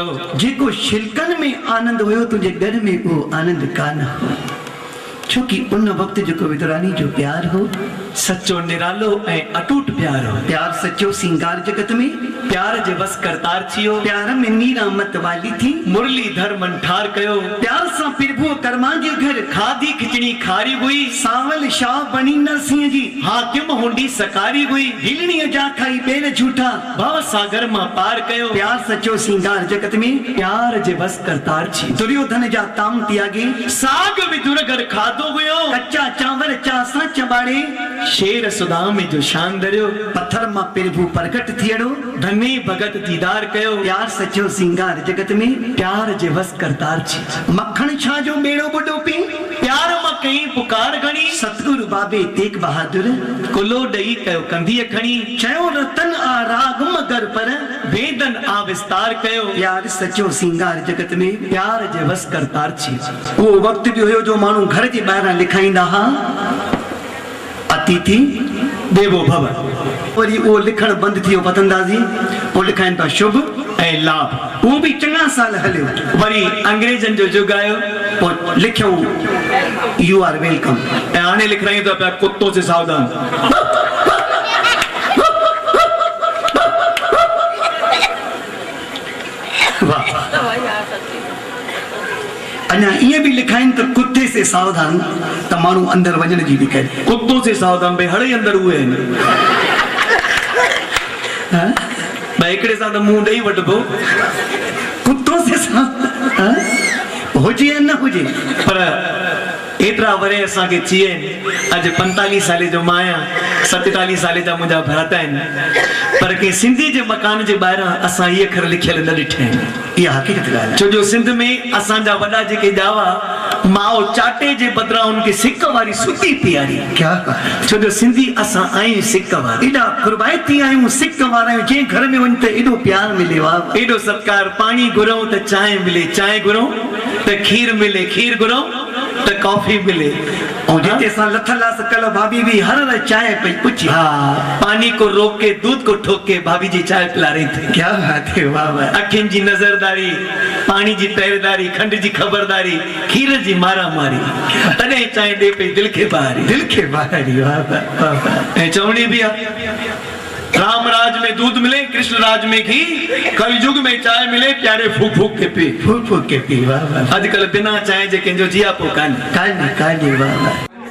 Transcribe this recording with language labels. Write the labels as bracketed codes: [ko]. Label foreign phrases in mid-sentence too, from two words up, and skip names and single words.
[sd] जेको छिलकनि में आनंद हुयो तुंहिंजे घर में उहो आनंद कान हो, छोकि उन वक्त जेको विदुरानी जो प्यार हो सच्चो निरालो ऐं अटूट प्यार हो। प्यार सच्चो सिंगार जगत में, प्यार जे बस करतार थियो, प्यार में नीरा मत वाली थी, मुरलीधर मंठार कयो, प्यार सां प्रभु कर्मा जे घर खाधी खिचड़ी खारी हुई, सावल शाह बणी नरसिंह जी, हाकिम हुंडी सकारी हुई, हिलणीअ जा खाई बेर झूठा, भव सागर मां पार कयो। प्यार सच्चो सिंगार जगत में, प्यार जे बस करतार छी। दुर्योधन जा ताम त्यागे, साग विदुर घर खाधो हुयो, कच्चा चांवर चा सां चबाड़े, शेर सुदाम जो शान दरियो, पत्थर मां प्रभु प्रकट थियड़ो, धनी भगत दीदार कयो। प्यार सच्चो सिंगार जगत में, प्यार जे बस करतार छी। मक्खण छा जो बेड़ो बुडो पी, प्यार मां कई पुकार घणी, सतगुरु बाबे तेग बहादुर, कुलो ॾेई कयो कंधीअ खणी, चयो रतन आ राग मगर पर, वेदन आ विस्तार कयो। प्यार सच्चो सिंगार जगत में, प्यार जे बस करतार छी। वो वक्त भी हुयो जो माण्हू घर जे ॿाहिरां लिखाईंदा हा, [sa] अतिथि देवो भव, [sd] वरी उहो लिखण बंदि थियो पतंदाज़ी, पोइ लिखाइनि था शुभ ऐं लाभ, उहो बि चङा साल हलियो, वरी अंग्रेजनि जो युग आयो, पोइ लिखियो [en] you are welcome, [sd] ऐं हाणे लिखायूं था पिया [hi] कुत्तो से सावधान। [sd] वाह, अञा ईअं बि लिखाइनि त [hi] कुत्ते से सावधान, [sd] त माण्हू अंदर वञण जी बि करे, [hi] कुत्तो से सावधान [sd] भई हड़े अंदर उहे आहिनि, भई हिकिड़े सां त मुंहुं ॾेई वठिबो, [hi] कुत्तो से सावधान [sd] हुजे या न हुजे, पर एतिरा वरे असांखे थी आहिनि, अॼु 45 साले जो मां आहियां, 47 साले जा मुंहिंजा भ्राता आहिनि, पर कंहिं सिंधी जे मकान जे ॿाहिरां असां इहे अखर लिखियल न ॾिठा आहिनि। इहा हक़ीक़त ॻाल्हि आहे, छो जो सिंध में असांजा वॾा जेके ॼावा, माओ चाटे जे बदिरां उनखे सिक वारी सुती पीआरी। क्या छो जो सिंधी असां आहियूं सिक वारा, एॾा कुर्बाइती आहियूं, सिक वारा आहियूं, जंहिं घर में वञ त एॾो प्यार मिले, वाह एॾो सत्कार, पाणी घुरूं त चांहि मिले, चांहि घुरूं त खीर मिले, खीर घुरूं त कॉफी मिले, ऐं जिते असां लथलास कल्ह भाभी बि हर हर चांहि पई पुछी, [hi] हाँ पानी को रोक के दूध को ठोक के भाभी जी चाय पिला रही थी। क्या बात है, वाह वाह, [sd] अखियुनि जी नज़रदारी, पानी जी पहरेदारी, खंड जी खबरदारी, खीर जी मारा मारी, तॾहिं चांहि ॾे पई दिलि खे ॿारी, दिल खे ॿारी, वाह वाह। ऐं चवणी बि आहे, [hi] राम राज में दूध मिले, कृष्ण राज में घी, कलयुग में चाय मिले, प्यारे फूक फूक के पी, फूक फूक के पी, वाह वाह। [sd] अॼुकल्ह बिना चांहि जे कंहिंजो जिया पोइ कान्हे, कान्हे, वाह वाह।